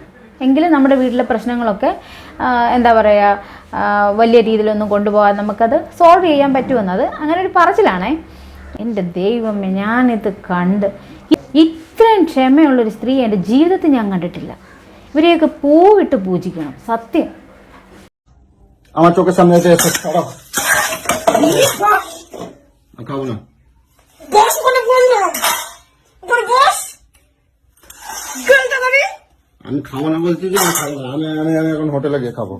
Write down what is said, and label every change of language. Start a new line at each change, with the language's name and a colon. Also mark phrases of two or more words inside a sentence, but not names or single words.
Malayalam: എങ്കിലും നമ്മുടെ വീട്ടിലെ പ്രശ്നങ്ങളൊക്കെ എന്താ പറയുക, വലിയ രീതിയിലൊന്നും കൊണ്ടുപോകാൻ നമുക്കത് സോൾവ് ചെയ്യാൻ പറ്റുമെന്നത് അങ്ങനെ ഒരു പറച്ചിലാണേ. എൻ്റെ ദൈവമേ, ഞാനിത് കണ്ട് ഇത്രയും ക്ഷമയുള്ളൊരു സ്ത്രീ എൻ്റെ ജീവിതത്തിൽ ഞാൻ കണ്ടിട്ടില്ല. ഇവരെയൊക്കെ പൂവിട്ട് പൂജിക്കണം, സത്യം.
Bangla: আমার চোখের সামনে এসে খারাপ খাবো না। বস ওখানে বললাম ওখানে বস গেলটা করে আমি খাবো না বলছি যে আমি খাবো না। আমি আমি আমি এখন হোটেলে গিয়ে খাবো।